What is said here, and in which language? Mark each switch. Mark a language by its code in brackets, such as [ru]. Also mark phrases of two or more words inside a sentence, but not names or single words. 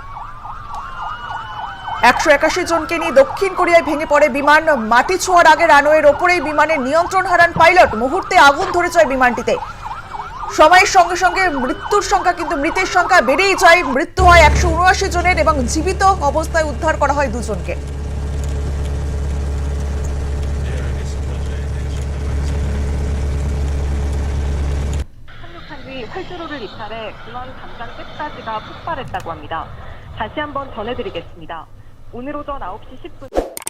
[bn] 181 জনকে নিয়ে দক্ষিণ কোরিয়ায় ভেঙে পড়ে বিমান। মাটি ছোঁয়ার আগে রানওয়ের ওপরেই বিমানের নিয়ন্ত্রণ হারান পাইলট। মুহূর্তে আগুন ধরে যায় বিমানটিতে। সময়ের সঙ্গে সঙ্গে মৃত্যুর সংখ্যা কিন্তু মৃতের সংখ্যা বেড়েই যায়। মৃত্যু হয় 179 জনের, এবং জীবিত অবস্থায় উদ্ধার করা হয় 2 জনকে। [ko] 활주로를 이탈해 중앙 담장 끝까지가 폭발했다고 합니다. 다시 한번 전해드리겠습니다. 오늘 오전 9시 10분